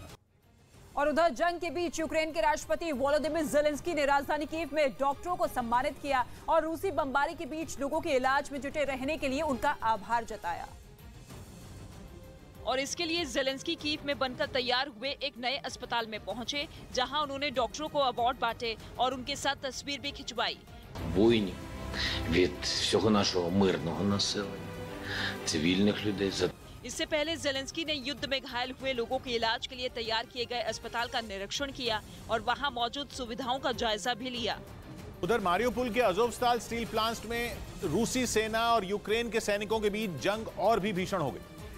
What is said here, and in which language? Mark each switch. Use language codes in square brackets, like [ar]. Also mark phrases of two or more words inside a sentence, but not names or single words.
[hi] और उधर जंग के बीच यूक्रेन के राष्ट्रपति वोलोदिमीर ज़ेलेंस्की ने राजधानी कीव में डॉक्टरों को सम्मानित किया और रूसी बमबारी के बीच लोगों के इलाज में जुटे रहने के लिए उनका आभार जताया। और इसके लिए ज़ेलेंस्की कीव में बनकर तैयार हुए एक नए अस्पताल में पहुंचे, जहां उन्होंने डॉक्टरों को अवार्ड बांटे और उनके साथ तस्वीर भी खिंचवाई। [uk] Воїнів від всього нашого мирного населення, цивільних людей. [hi] इससे पहले ज़ेलेंस्की ने युद्ध में घायल हुए लोगों के इलाज के लिए तैयार किए गए अस्पताल का निरीक्षण किया और वहां मौजूद सुविधाओं का जायजा भी लिया। उधर मारियोपोल के अज़ोवस्ताल स्टील प्लांट में रूसी सेना और यूक्रेन के सैनिकों के बीच जंग और भी भीषण हो गई।